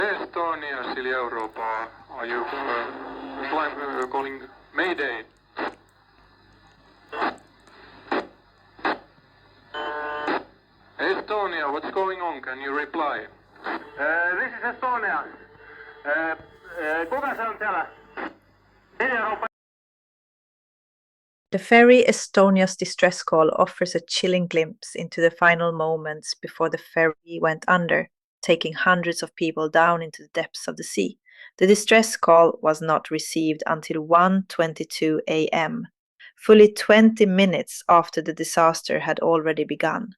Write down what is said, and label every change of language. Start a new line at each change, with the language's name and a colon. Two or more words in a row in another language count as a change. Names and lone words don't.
English: Estonia, Silja Europa. Are you calling mayday? Estonia, what's going on? Can you reply? This is Estonia.
Finnish: Kuka se on täällä?
English: Silja Europa. The ferry Estonia's distress call offers a chilling glimpse into the final moments before the ferry went under, taking hundreds of people down into the depths of the sea. The distress call was not received until 1:22 a.m., fully 20 minutes after the disaster had already begun.